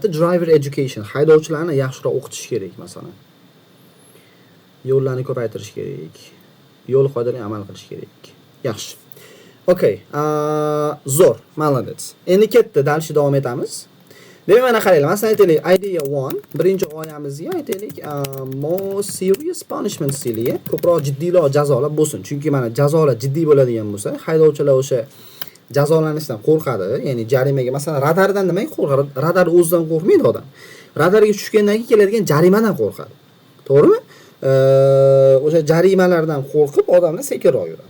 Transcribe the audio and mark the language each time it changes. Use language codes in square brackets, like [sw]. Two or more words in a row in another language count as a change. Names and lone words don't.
[en] Driver education, [uz] haydovchilarni yaxshiroq o'qitish kerak masalan. Yo'llarni ko'paytirish kerak. Yo'l qoidalariga amal qilish kerak. Yaxshi. Okay, zo'r, malades. Endi ketdi, dalshi davom etamiz. Demak, mana qaranglar, masalan aytaylik, idea 1, birinchi g'oyamizga aytaylik, [en] more serious punishment [uz] stiliga, ko'proq jiddiyroq jazolar bo'lsin. Chunki mana jazolar jiddiy bo'ladigan bo'lsa, haydovchilar o'sha jazolanishdan qo'rqadi. Ya'ni jarimaga, masalan, radardan nimaga qo'rqadi? Radar o'zidan qo'rqmaydi odam. Radarga tushgandan keyin keladigan jarimadan qo'rqadi. To'g'rimi? O'sha jarimalardan qo'rqib odamlar sekinroq yuradi.